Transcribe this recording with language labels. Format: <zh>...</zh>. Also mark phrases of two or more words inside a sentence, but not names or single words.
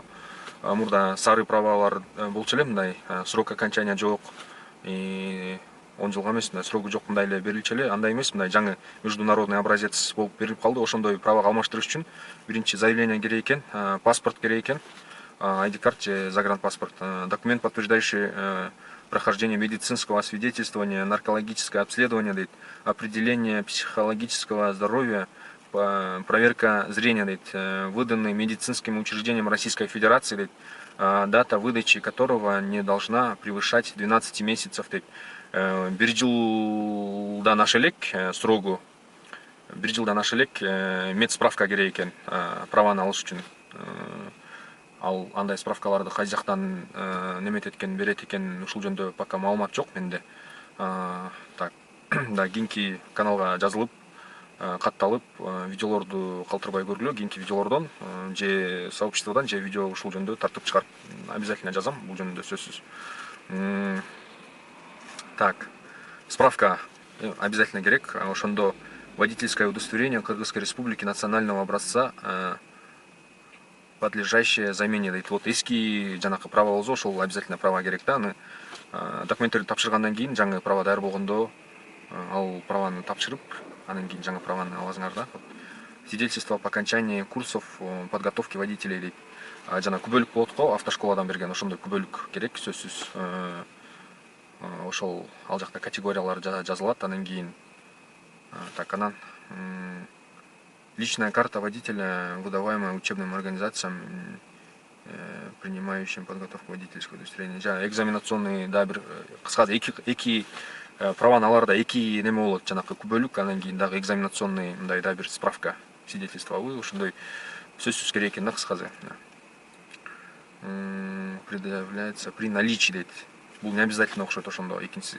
<ky>Мурда сары правалар болчу эле, мындай</ky> <ru>срок окончания</ru> <ky>жок, 10 жылга эмес, мындай срогу жок, мындай эле берилчү эле. Андай эмес, мындай жаңы</ky> <ru>международный образец</ru> <ky>болуп берилип калды. Ошондой правага алмаштырыш үчүн биринчи заявление керек экен,</ky> <ru>паспорт керек экен, ID карт же загранпаспорт, документ, подтверждающий прохождение медицинского освидетельствования, наркологическое обследование, дейт, определение психологического здоровья, проверка зрения, дейт, выданный медицинским учреждением Российской Федерации, дейт, дата выдачи которого не должна превышать 12 месяцев.</ru> <ky>Дейт. Бир жылдан аша элек срогу, бир жылдан аша элек медсправка керек экен праваны алыш үчүн. Ал андай справкаларды кай жактан неметет экен, берет экен, ушул жөнүндө пока маалымат жок менде. Так, да, кийинки каналга жазылып, катталып, видеолорду калтырбай көргүлө. Кийинки видеолордон же сообществодан же видео ушул жөнүндө тартып чыгарып обязательно жазам, бул жөнүндө сөзсүз. Так, справка обязательно керек.</ky> <ru>Ошондо водительское удостоверение Кыргызской Республики национального образца, подлежащее замене дейт.</ru> <ky>Вот эски жанакы права болсо, ошол обязательно права керек да. Аны документтерди тапшыргандан кийин жаңы права даяр болгондо ал праваны тапшырып, анан кийин жаңы праваны аласыңар да.</ky> <ru>Свидетельство по окончании курсов подготовки водителей дейт.</ru> <ky>Жана күбөлүк болот го, автошколадан берген ошондой күбөлүк керек, сөзсүз. Ошол ал жакта категориялар жазылат. Анан кийин так, анан</ky> <ru>личная карта водителя, выдаваемая учебным организациям, принимающим подготовку водительского удостоверения.</ru> <ky>Экзаменационный, да, бир кыскасы эки праваны аларда эки неме болот, жанакы күбөлүк, анан кийин дагы экзаменационный мындай да бир справка, свидетельствобы, ошондой сөзсүз керек экен да, кыскасы.</ky> <ru>Предъявляется при наличии дейт.</ru> <ky>Бул</ky> <ru>не обязательно</ru> <ky>окшойт ошондо экинчиси.</ky>